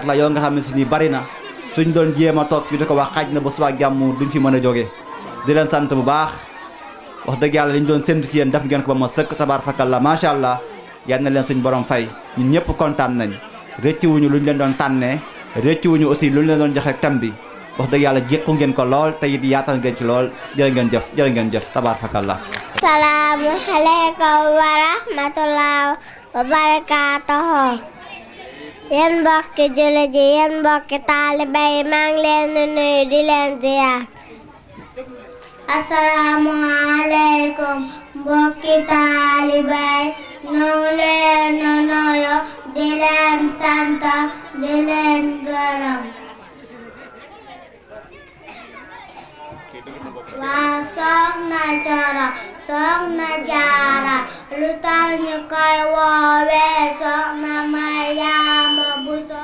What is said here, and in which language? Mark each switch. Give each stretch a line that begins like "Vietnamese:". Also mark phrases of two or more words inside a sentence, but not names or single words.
Wolof: la yoo nga xam ne si ni bari na suñ doon jéem a toog fii di ko wax xaaj na ba suba jàmm duñ fi mën a jógee di leen sant bu baax wax dëgg yàlla liñ doon séntu ci yéen def ngeen ko ba ma sëkk tabaar fakalla
Arabic: ما شاء الله
Wolof: yal na leen suñ borom fay ñun ñëpp kontaan nañ rëccuwuñu luñ leen doon tànnee rëccuwuñu aussi luñ leen doon joxe thème bi wax dëgg yàlla jékku ngeen ko lool te it yaatal ngeen ci lool jërë ngeen jëf tabaar fakalla
Arabic: السلام عليكم ورحمة الله وبركاته.
Wolof: Yéen mbokki jullit yi, yéen mbokki taalibe yi, maa ngi leen di nuyu di leen ziyaar. Assalamu alaikum mbokki taalibe yi, ñu ngi leen di nuyu di leen sant di leen gërëm. Waa Soxna Coro Soxna Jaara lu tax ñu koy woowee Soxna Mariama Buso.